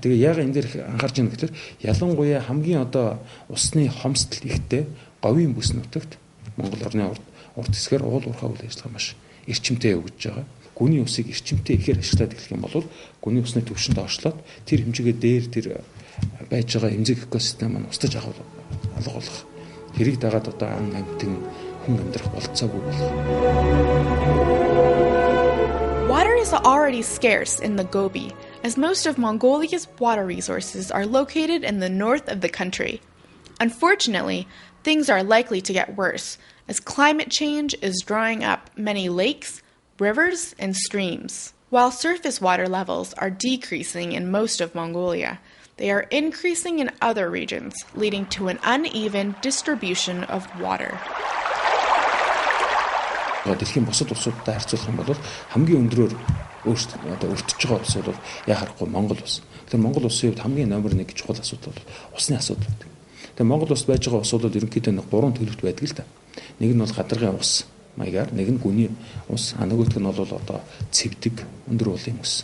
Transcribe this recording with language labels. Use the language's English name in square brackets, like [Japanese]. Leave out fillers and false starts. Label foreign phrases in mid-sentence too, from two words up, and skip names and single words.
[Mongolian] Тэгээ яг энэ дээр анхаарч байгаа гэхээр ялангуяа хамгийн одоо усны хомсдол ихтэй говийн бүс нутагт Монгол орны урд хэсгээр уул уурхай үйл ажиллагаа маш эрчимтэй явагдаж байгаа. гүний усыг эрчимтэй ихээр ашиглаад эхлэх юм бол гүний усны түвшинд доошлоод тэр хэмжээгээ дээр тэр байж байгаа эмзэг экосистем маань устж алга болох хэрэг дагаад одоо ан амьтан хүн амьдрах болцоогүй болох. [English] Water is already scarce in the Gobi, as most of Mongolia's water resources are located in the north of the country. Unfortunately, things are likely to get worse, as climate change is drying up many lakes, rivers, and streams. While surface water levels are decreasing in most of Mongolia, they are increasing in other regions, leading to an uneven distribution of water. [Mongolian] Дэлхийн бусад улсуудтай харьцуулах юм бол хамгийн өндрөөр өөрсдөө одоо өртөж байгаа улс бол яа харахгүй Монгол улс. Тэгэхээр Монгол улсын хувьд хамгийн номер 1 чухал асуудал бол усны асуудал гэдэг. Тэгэхээр Монгол улс байж байгаа усуудад ерөнхийдөө нэг 3 төлөвт байдаг л да. Нэг нь бол гадаргын ус маягаар, нэг нь гүний ус, нөгөөх нь бол одоо цэвдэг өндөр уулын ус.